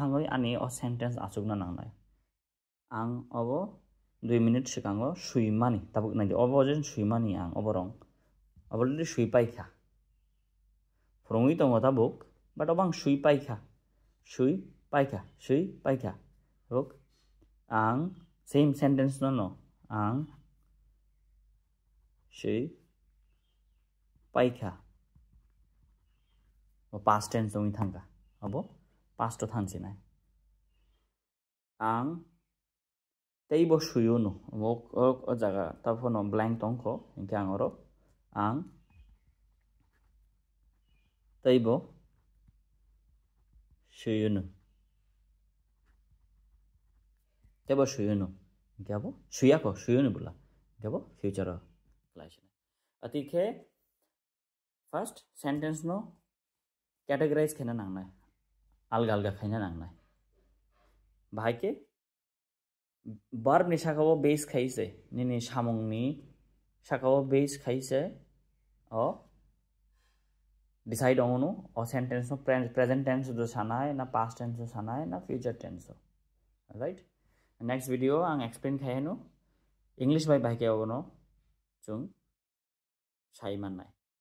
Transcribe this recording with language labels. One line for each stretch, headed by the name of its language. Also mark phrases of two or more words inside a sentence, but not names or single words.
Kok Borok: thangoi ani o sentence asuk na nang nai ang abo 2 minute sikango suimani tabuk nai obo jen suimani ang oborong oboldi sui paikha frongui tongo tabuk but obang sui paikha sui paikha ok ang
English: same sentence
Kok Borok: no ang sui paikha o
English: past tense
Kok Borok: tongi thangka abo past to thangsi nai ang teibo suyuno o jaga tapono blank tongko hingke angoro ang teibo suyuno hingke abo suyako suyuno bula hingke abo
English: future class
Kok Borok: atike
English: first sentence
Kok Borok: no categorize khaina nangnai alga khaina nangnai bahai verb ni sakao base khaise nini samung ni sakao base khaise o decide ono o sentence no
English: present tense
Kok Borok: do sanai na
English: past tense
Kok Borok: sanai na
English: future tense right next video
Kok Borok: ang explain khaino english by bahai ke obono chung sai man nai